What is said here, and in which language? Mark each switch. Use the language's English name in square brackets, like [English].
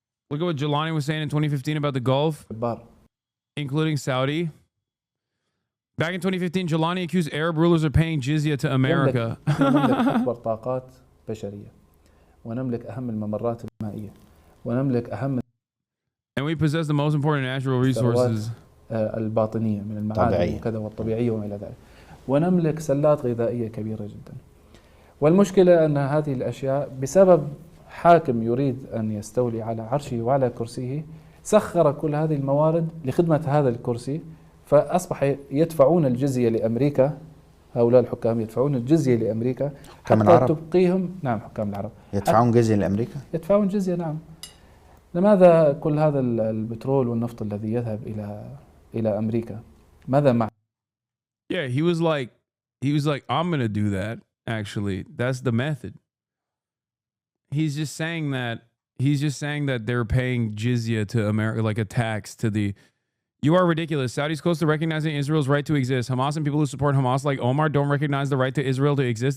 [English] Look at what Jelani was saying in 2015 about the Gulf, including Saudi. Back in 2015, Jelani accused Arab rulers of paying jizya to America. [Arabic] نملك أكبر طاقات بشرية ونملك أهم الممرات المائية ونملك أهم [English] And we possess the most important natural resources. [Arabic] الباطنية من المعادن وكذا والطبيعية وما إلى ذلك ونملك سلات غذائية كبيرة جدا والمشكلة أن هذه الأشياء بسبب حاكم يريد أن يستولي على عرشه وعلى كرسيه سخر كل هذه الموارد لخدمة هذا الكرسي فأصبح يدفعون الجزية لأمريكا هؤلاء الحكام يدفعون الجزية لأمريكا حتى تبقيهم نعم حكام العرب يدفعون جزية لأمريكا يدفعون جزية نعم لماذا كل هذا البترول والنفط الذي يذهب إلى أمريكا ماذا مع [English] Yeah, he was like I'm going to do that. Actually, that's the method. He's just saying that they're paying jizya to America, like a tax to the. You are ridiculous. Saudi's close to recognizing Israel's right to exist. Hamas and people who support Hamas, like Omar, don't recognize the right to Israel to exist.